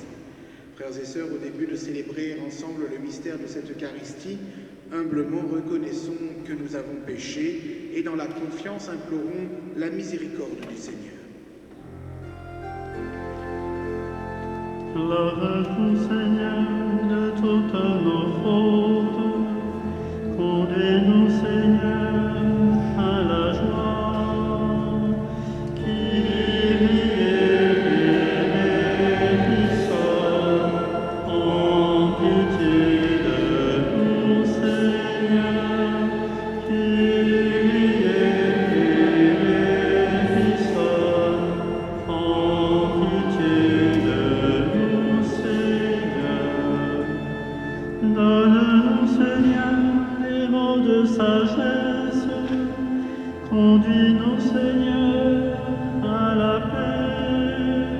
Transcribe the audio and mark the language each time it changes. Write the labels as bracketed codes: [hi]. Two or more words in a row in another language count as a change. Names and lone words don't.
[fr] Frères et sœurs, au début de célébrer ensemble le mystère de cette Eucharistie, humblement reconnaissons que nous avons péché et dans la confiance implorons la miséricorde du Seigneur. Lave-nous, Seigneur, de toutes nos fautes. Conduis-nous, Seigneur, à la joie. [el] Kyrie eleison, [fr] en pitié de nous, Seigneur. [el] Kyrie eleison, [fr] en pitié de nous, Seigneur. Donne-nous, Seigneur, des mots de sagesse. Conduis-nous, Seigneur, à la paix.